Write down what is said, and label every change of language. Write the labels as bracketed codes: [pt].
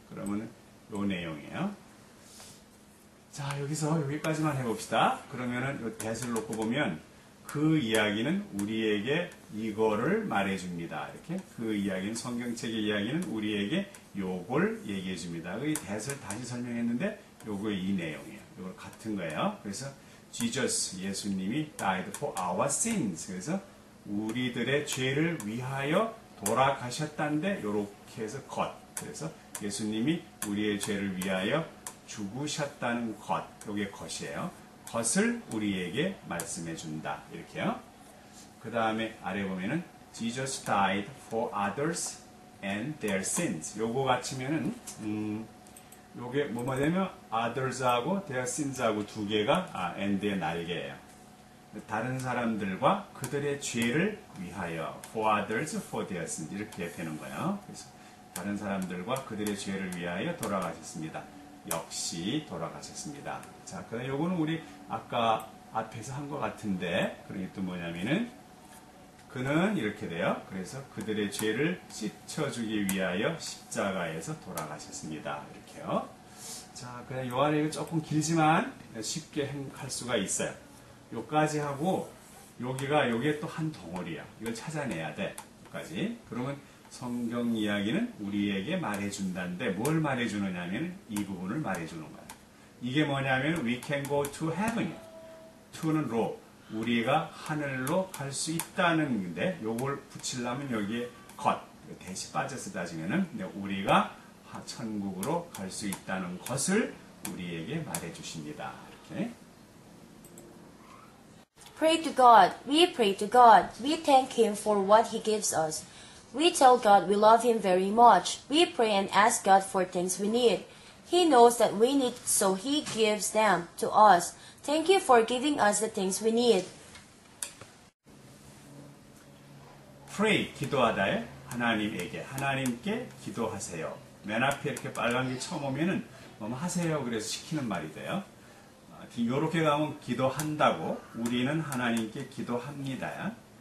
[ko] 그러면 요 내용이에요. 자, 여기서 여기까지만 해봅시다. 그러면은 요 대를 놓고 보면 그 이야기는 우리에게 이거를 말해줍니다. 이렇게 그 이야기는 성경책의 이야기는 우리에게 요걸 얘기해줍니다. 이 대를 다시 설명했는데 요거 이 내용이에요. 요거 같은 거예요. 그래서 [en] Jesus [ko] 예수님이 [en] died for our sins. [ko] 그래서 우리들의 죄를 위하여 돌아가셨다는데 요렇게 해서 것. 그래서 예수님이 우리의 죄를 위하여 죽으셨다는 것. 요게 것이에요. 것을 우리에게 말씀해 준다. 이렇게요. 그 다음에 아래 보면은 [en] Jesus died for others and their sins. [ko] 요거 같으면은 요게 뭐뭐 되면 others하고 their sins하고 두 개가 and의 날개예요. 다른 사람들과 그들의 죄를 위하여 [en] for others, for their sins [ko] 이렇게 되는 거예요. 그래서 다른 사람들과 그들의 죄를 위하여 돌아가셨습니다. 역시 돌아가셨습니다. 자, 그다음 요거는 우리 아까 앞에서 한 것 같은데 그런 게 또 뭐냐면은 그는 이렇게 돼요. 그래서 그들의 죄를 씻어주기 위하여 십자가에서 돌아가셨습니다. 이렇게요. 자, 그다음 요 아래 조금 길지만 쉽게 할 수가 있어요. 요까지 하고 요게 또 한 덩어리야. 이걸 찾아내야 돼. 여기까지. 그러면 성경 이야기는 우리에게 말해준다는데 뭘 말해주느냐면 이 부분을 말해주는 거예요. 이게 뭐냐면 [en] we can go to heaven. [ko] to는 로. 우리가 하늘로 갈 수 있다는 건데 요걸 붙이려면 여기에 것. 대시 빠져서 따지면은 우리가 천국으로 갈 수 있다는 것을 우리에게 말해주십니다. 이렇게. [en] Pray to God. We pray to God. We thank Him for what He gives us. We tell God we love Him very much. We pray and ask God for things we need. He knows that we need, so He gives them to us. Thank you for giving us the things we need. [ko] Pray, 기도하다에 하나님께 기도하세요. 맨 앞에 이렇게 빨간 게 처음 오면은 뭐 하세요. 그래서 시키는 말이 돼요. 요렇게 가면 기도한다고 우리는 하나님께 기도합니다.